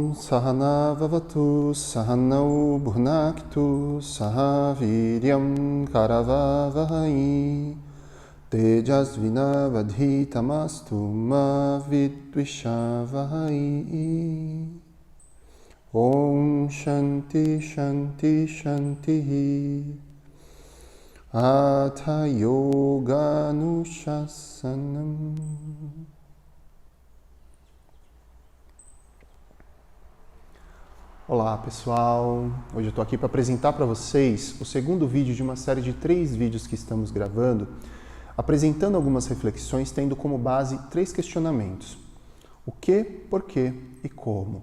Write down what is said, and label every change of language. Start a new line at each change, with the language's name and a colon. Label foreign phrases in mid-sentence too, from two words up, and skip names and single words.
Sanskrit: सहना ववतु सहनौ भुनक्तु सहवीर्यं करवावहै तेजस्विनावधीतमस्तु मा विद्विषावहै. ॐ शान्ति शान्ति शान्ति. हठ योग अनुशासनम्.
Portuguese: Olá pessoal, hoje eu estou aqui para apresentar para vocês o segundo vídeo de uma série de 3 vídeos que estamos gravando, apresentando algumas reflexões tendo como base 3 questionamentos: o que, por quê e como.